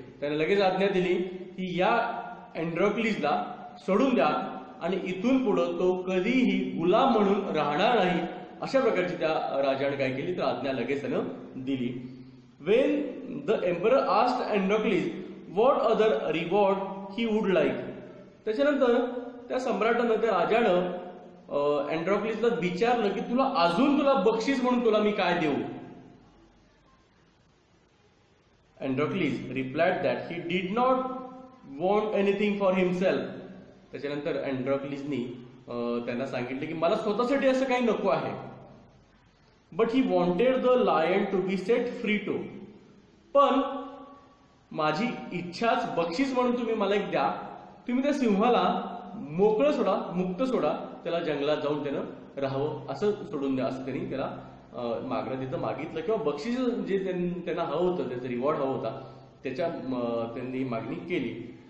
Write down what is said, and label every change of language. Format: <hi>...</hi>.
<mr>त्याने लगेच आज्ञा दिली की या अँड्रोक्लिसला सोडून द्या आणि इथून पुढे तो कधीही गुलाम म्हणून राहणार नाही, अशा प्रकारची त्या राजाने काय केली तर आज्ञा लगेच त्यानं दिली.</mr> <en>When the emperor asked Androcles what other reward he would like,</en> <mr>त्याच्यानंतर त्या सम्राटानं त्या राजानं अँड्रोक्लिसला विचारलं की तुला बक्षीस म्हणून तुला मी काय देऊ.</mr> <en>Androcles replied that he did not want anything for himself.</en> <mr>त्याच्यानंतर अँड्रोक्लिसनी त्यांना सांगितलं की मला स्वतःसाठी असं काही नको आहे.</mr> <en>But he wanted the lion to be set free too.</en> <mr>पण माझी इच्छाच बक्षीस म्हणून तुम्ही मला एक द्या, तुम्ही त्या सिंहाला मोकळं सोडा, मुक्त सोडा, त्याला जंगलात जाऊन त्यानं राहावं असं सोडून द्या, असं त्यांनी त्याला मागणं तिथं मागितलं किंवा बक्षीस जे त्यांना हवं होतं, त्याचं रिवॉर्ड हवं होता, त्याच्या त्यांनी मागणी केली.</mr>